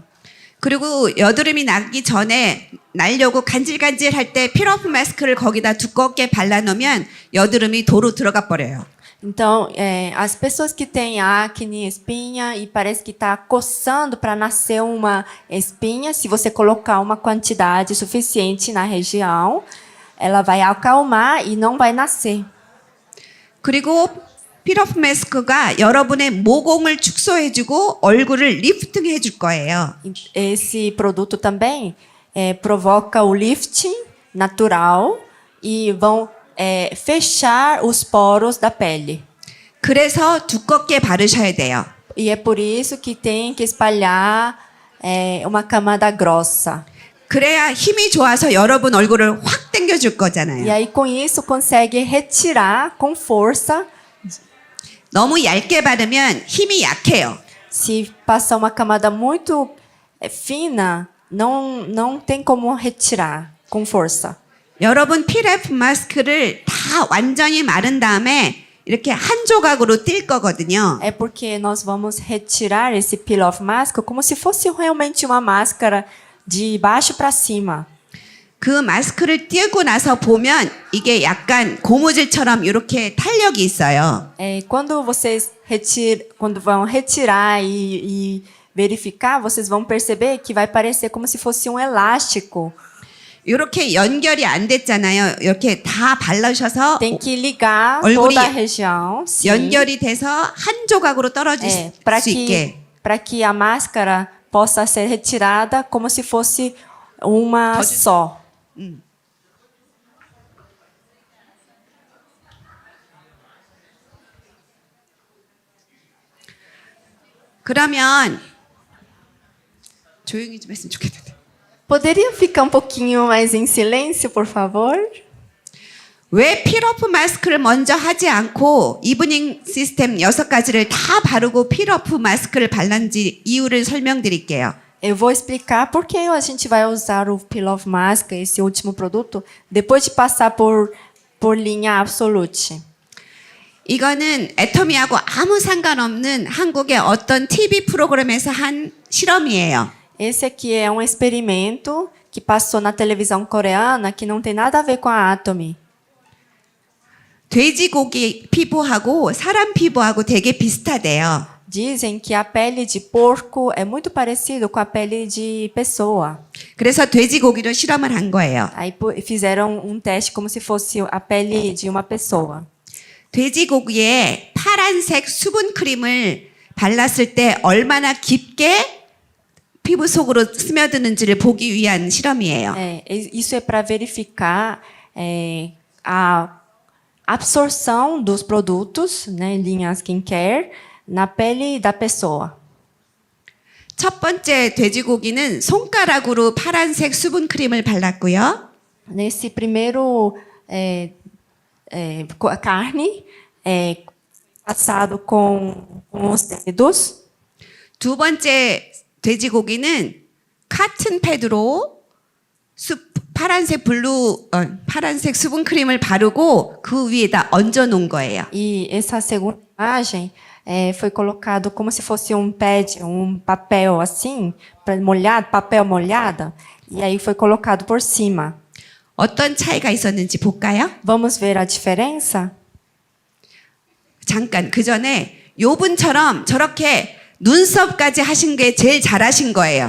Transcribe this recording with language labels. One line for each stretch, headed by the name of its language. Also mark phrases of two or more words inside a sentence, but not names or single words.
Korean: 그리고 여드름이 나기 전에 날려고 간질간질 할 때 필오프 마스크를 거기다 두껍게 발라놓으면 여드름이 도로 들어가 버려요.
Portuguese: Então, as pessoas que têm acne, espinha e parece que está coçando para nascer uma espinha, se você colocar uma quantidade suficiente na região, ela vai acalmar e não vai nascer.
Korean: 그리고 필오프 마스크가 여러분의 모공을 축소해주고 얼굴을 리프팅해줄 거예요.
Portuguese: Esse produto também provoca o lifting natural e vão fechar os poros da pele.
Korean: 그래서 두껍게 바르셔야 돼요.
Portuguese: E é por isso que tem que espalhar uma camada grossa.
Korean: 그래야 힘이 좋아서 여러분 얼굴을 확 당겨줄
Portuguese: E
Korean: 거잖아요.
Portuguese: aí, com isso, consegue retirar com força.
Korean: 너무 얇게 바르면 힘이 약해요.
Portuguese: Se passar uma camada muito fina, não tem como retirar com força.
Korean: 여러분 필오프 마스크를 다 완전히 마른 다음에 이렇게 한 조각으로 뛸 거거든요.
Portuguese: É porque nós vamos retirar esse peel off mask como se fosse realmente uma máscara de baixo para cima.
Korean: 그 마스크를 띄고 나서 보면 이게 약간 고무줄처럼 이렇게 탄력이 있어요.
Portuguese: Quando vocês quando vão retirar e verificar, vocês vão perceber que vai parecer como se fosse um elástico.
Korean: 이렇게 연결이 안 됐잖아요. 이렇게 다 바르셔서
Portuguese: Tem que ligar
Korean: 얼굴이
Portuguese: toda a região, sim,
Korean: 연결이 돼서 한 조각으로 떨어질
Portuguese: para
Korean: 수 있게.
Portuguese: que a máscara possa ser retirada como se fosse uma só.
Korean: 그러면 조용히 좀 했으면 좋겠는데.
Portuguese: Poderia ficar um pouquinho mais em silêncio, por favor?
Korean: 왜 필오프 마스크를 먼저 하지 않고 이브닝 시스템 6가지를 다 바르고 필오프 마스크를 발랐는지 이유를 설명드릴게요.
Portuguese: Eu vou explicar por que a gente vai usar o Peel Off Mask, esse último produto, depois de passar por linha Absolute.
Korean: 이거는 애터미하고 아무 상관없는 한국의 어떤 TV 프로그램에서 한 실험이에요.
Portuguese: Esse aqui é um experimento que passou na televisão coreana que não tem nada a ver com a Atomy.
Korean: 돼지고기 피부하고 사람 피부하고 되게 비슷하대요.
Portuguese: dizem que a pele de porco é muito parecido com a pele de pessoa.
Korean: 그래서 돼지고기로 실험을 한 거예요.
Portuguese: Aí fizeram um teste como se fosse a pele de uma pessoa.
Korean: 돼지고기에 파란색 수분 크림을 발랐을 때 얼마나 깊게 피부 속으로 스며드는지를 보기 위한 실험이에요.
Portuguese: Isso é para verificar a absorção dos produtos, né, linha skincare, na pele da pessoa.
Korean: 첫 번째 돼지고기는 손가락으로 파란색 수분 크림을 발랐고요.
Portuguese: Nesse primeiro carne passado com os dedos.
Korean: 두 번째 돼지고기는 카튼 패드로 파란색 수분 크림을 바르고 그 위에다 얹어 놓은 거예요.
Portuguese: E essa segunda imagem foi colocado como se fosse um pad, um papel assim, molhado, papel molhado, e aí foi colocado por cima.
Korean: 어떤 차이가 있었는지 볼까요?
Portuguese: Vamos ver a diferença?
Korean: 잠깐 그 전에 요 분처럼 저렇게 눈썹까지 하신 게 제일 잘하신 거예요.